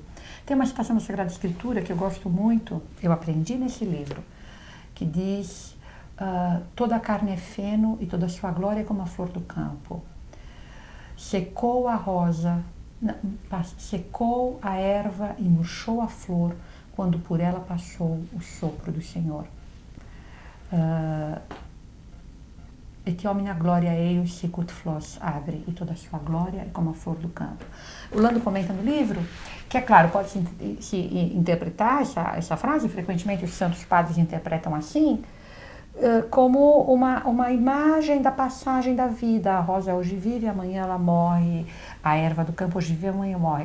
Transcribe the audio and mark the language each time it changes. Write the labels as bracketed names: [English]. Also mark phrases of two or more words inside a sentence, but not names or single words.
[Portuguese] Tem uma citação da Sagrada Escritura que eu gosto muito, eu aprendi nesse livro, que diz: toda a carne é feno e toda a sua glória é como a flor do campo. Secou a rosa, secou a erva e murchou a flor quando por ela passou o sopro do Senhor. [Latin] Et omnia gloria eius sicut flos agri, [Portuguese] e toda a sua glória é como a flor do campo. O Lando comenta no livro que, é claro, pode se interpretar essa frase, frequentemente os santos padres interpretam assim, como uma imagem da passagem da vida. A rosa hoje vive, amanhã ela morre, a erva do campo hoje vive, amanhã morre.